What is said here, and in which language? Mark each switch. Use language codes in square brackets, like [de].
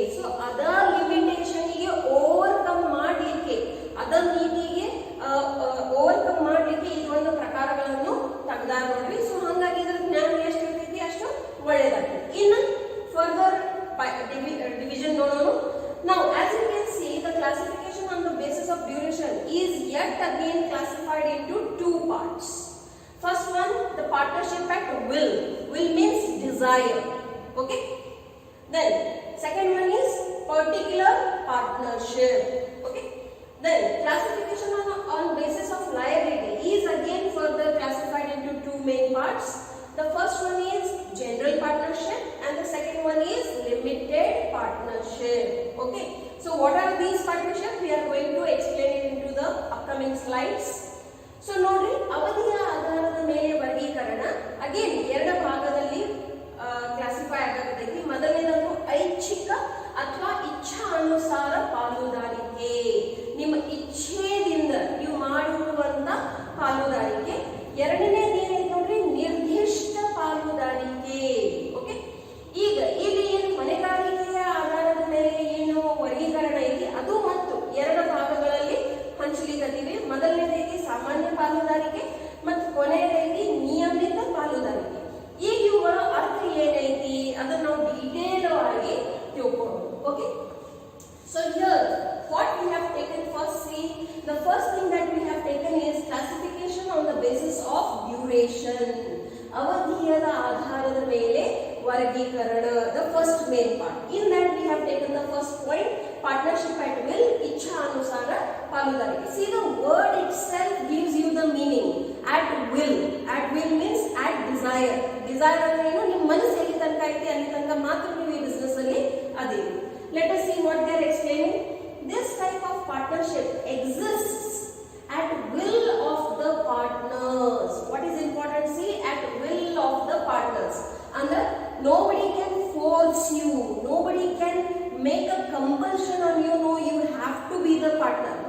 [kn] So ಅದ limitation ಗೆ overcome ಮಾಡಲಿಕ್ಕೆ, ಅದ ಮಿತಿಗೆ ಓವರ್ಕಮ್ ಮಾಡಲಿಕ್ಕೆ ಈ ಒಂದು ಪ್ರಕಾರಗಳನ್ನು ತೆಗೆದಾರ ನೋಡ್ರಿ. ಸೊ ಹಾಗಾಗಿ ಇದ್ರ ಜ್ಞಾನ ಎಷ್ಟು ಇರ್ತೈತಿ ಅಷ್ಟು ಒಳ್ಳೆಯದಾಗ್ತದೆ. ಇನ್ನು [en] further division [kn] ನೋಡೋಣ. [en] Now as you can see, the classification on the basis of duration is yet again classified into two parts. First one, the partnership at will. Will means desire. Okay, then second one is particular partnership. Okay, then classification on basis of liability is again further classified into two main parts. The first one is general partnership and the second one is limited partnership. Okay, so what are these partnerships? We are going to explain it into the upcoming slides. [kn] So ನೋಡ್ರಿ, ಅವಧಿಯ ಆಧಾರದ ಮೇಲೆ ವರ್ಗೀಕರಣ again ಎರಡು ಭಾಗದಲ್ಲಿ classify ಆಗತೈತಿ. ಮೊದಲನೇದು ಐಚ್ಛಿಕ ಅಥವಾ ಇಚ್ಛಾ ಅನುಸಾರ ಪಾಲುದಾರಿಕೆ. ನಿಮ್ಮ ಇಚ್ಛೆಯಿಂದ ನೀವು ಮಾಡಿರುವಂತ ಪಾಲುದಾರಿಕೆ. ಎರಡನೇದು ಏನೈತೆ ನೋಡ್ರಿ, ನಿರ್ದಿಷ್ಟ ಪಾಲುದಾರಿಕೆ. ಓಕೆ, ಈಗ ಇಲ್ಲಿ ಏನು ಹೊಣೆಗಾರಿಕೆಯ ಆಧಾರದ ಮೇಲೆ ಏನು ವರ್ಗೀಕರಣ ಐತಿ, ಅದು ಮತ್ತು ಎರಡು ಭಾಗಗಳಲ್ಲಿ ಹಂಚಲಿಕತ್ತೀವಿ. ಮೊದಲನೇದೈತಿ ಸಾಮಾನ್ಯ ಪಾಲುದಾರಿಕೆ ಮತ್ತು ಕೊನೆಯದೈತಿ ನಿಯಮಿತ ಪಾಲುದಾರಿಕೆ. ಈಗ ಇವುಗಳ ಅರ್ಥ ಏನೈತಿ ಅದನ್ನ ನಾವು ಡೀಟೇಲ್ ಆಗಿ ತಿಳ್ಕೊಳ್ಳೋಣ. [en] Okay, so here what we have taken first, see the first thing that we have taken is classification on the basis of duration. [kn] ಅವಧಿಯದ ಆಧಾರದ ಮೇಲೆ ವರ್ಗೀಕರಣ, [en] the first main part. In that we have taken the first point, partnership at will, [kn] ಇಚ್ಛಾ ಅನುಸಾರ ಪಾಲುದಾರಿಕೆ. [en] See, the word itself gives you the meaning. At will. At will means at desire. [kn] Desire ಅಂದ್ರೆ ಏನು, ನಿಮ್ಮ ಮನಸ್ಸು ಎಲ್ಲಿ ತನಕ ಐತಿ ಅಲ್ಲಿ ತನಕ ಮಾತ್ರ ನೀವು ಈ ಬಿಸ್ನೆಸ್ ಅಲ್ಲಿ ಅದೇ. [en] Let us see what they are explaining. This type of partnership exists at will of the partners. What is important? See, at will of the partners. And nobody can force you. Nobody can make a compulsion on you. No, you have to be the partner.